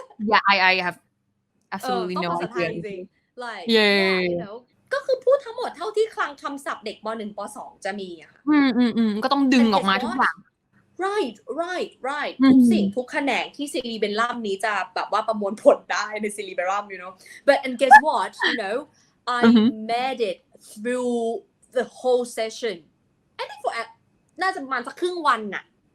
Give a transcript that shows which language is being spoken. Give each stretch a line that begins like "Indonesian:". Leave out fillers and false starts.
English: yeah I have absolutely no idea like you know
Thai: ก็คือพูดทั้งหมดเท่าที่คลังคำศัพท์เด็กป .1 ป .2 จะมีอะค่ะ ก็ต้องดึงออกมาทุกอย่าง right ทุกสิ่งทุกแขนงที่ซีรีเบลัมนี้จะแบบว่าประมวลผลได้ในซีรีเบลัม
English: you know but and guess what you know I made it through the whole session I think for
Thai: น่าจะประมาณสักครึ่งวันน่ะ